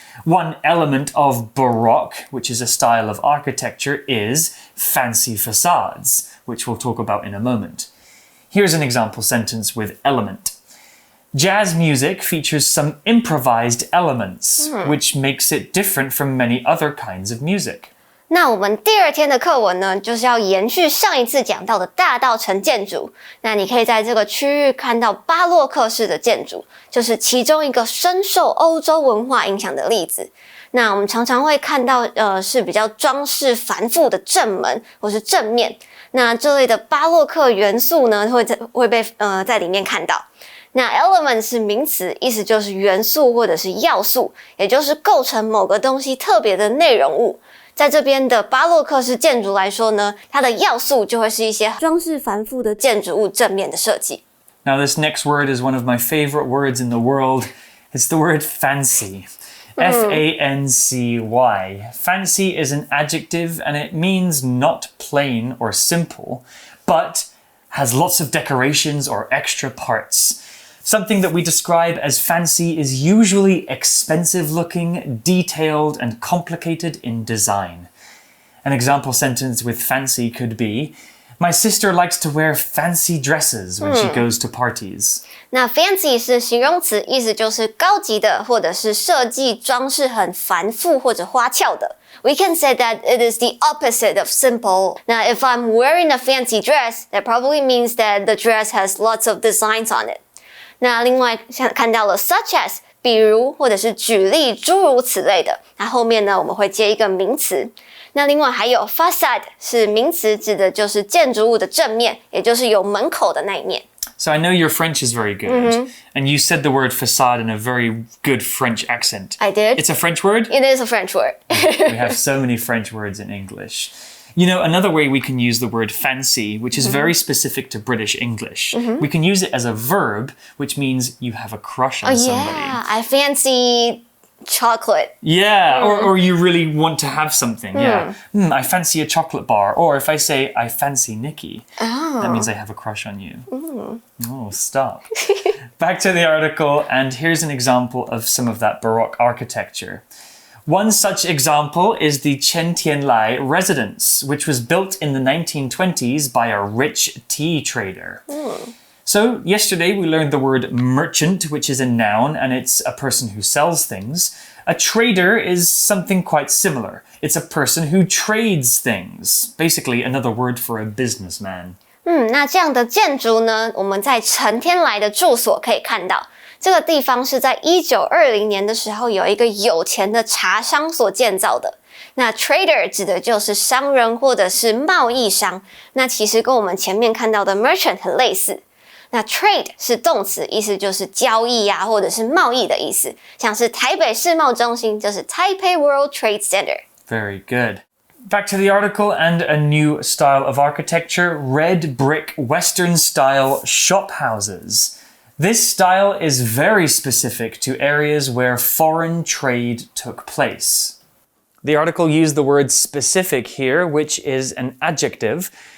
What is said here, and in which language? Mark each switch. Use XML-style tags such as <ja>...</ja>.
<en>One element of Baroque, which is a style of architecture, is fancy facades, which we'll talk about in a moment. Here's an example sentence with element. Jazz music features some improvised elements, which makes it different from many other kinds of music.</en> <zh>那我们第二天的课文呢，就是要延续上一次讲到的大稻埕建筑。那你可以在这个区域看到巴洛克式的建筑，就是其中一个深受欧洲文化影响的例子。那我们常常会看到是比较装饰繁复的正门或是正面。那这类的巴洛克元素呢，会被在里面看到。那 element 是名词，意思就是元素或者是要素，也就是构成某个东西特别的内容物。在这边的巴洛克式建筑来说呢，它的要素就会是一些装饰繁复的建筑物正面的设计。</zh> <en>Now this next word is one of my favorite words in the world. It's the word fancy. F-A-N-C-Y. Fancy is an adjective and it means not plain or simple, but has lots of decorations or extra parts. Something that we describe as fancy is usually expensive looking, detailed, and complicated in design. An example sentence with fancy could be, My sister likes to wear fancy dresses when she goes to parties.</en> <zh>那 fancy 是形容词，意思就是高级的，或者是设计装饰很繁复或者花俏的。</zh> <en>We can say that it is the opposite of simple. Now, if I'm wearing a fancy dress, that probably means that the dress has lots of designs on it.</en> <zh>那另外像看到了 such as 比如或者是举例诸如此类的，那后面呢我们会接一个名词。那另外还有 facade 是名词，指的就是建筑物的正面，也就是有门口的那一面。</zh> <en>So I know your French is very good, and you said the word facade in a very good French accent. I did. It's a French word? It is a French word. We have so many French words in English. You know, another way we can use the word fancy, which is very specific to British English, we can use it as a verb, which means you have a crush on somebody. Yeah, I fancy chocolate. Yeah, or you really want to have something. Yeah. I fancy a chocolate bar. Or if I say, I fancy Nikki, that means I have a crush on you. Oh, stop. Back to the article, and here's an example of some of that Baroque architecture. One such example is the Chen Tianlai residence, which was built in the 1920s by a rich tea trader. So, yesterday we learned the word merchant, which is a noun, and it's a person who sells things. A trader is something quite similar. It's a person who trades things. Basically, another word for a businessman.</en> <zh>那这样的建筑呢，我们在陈天来的住所可以看到。这个地方是在1920年的时候，有一个有钱的茶商所建造的。那 trader 指的就是商人或者是贸易商。那其实跟我们前面看到的 merchant 很类似。那 trade 是动词，意思就是交易啊，或者是贸易的意思。像是台北世贸中心就是 Taipei World Trade Center.</zh> <en>Very good. Back to the article and a new style of architecture, red brick Western style shop houses. This style is very specific to areas where foreign trade took place. The article used the word specific here, which is an adjective.</en>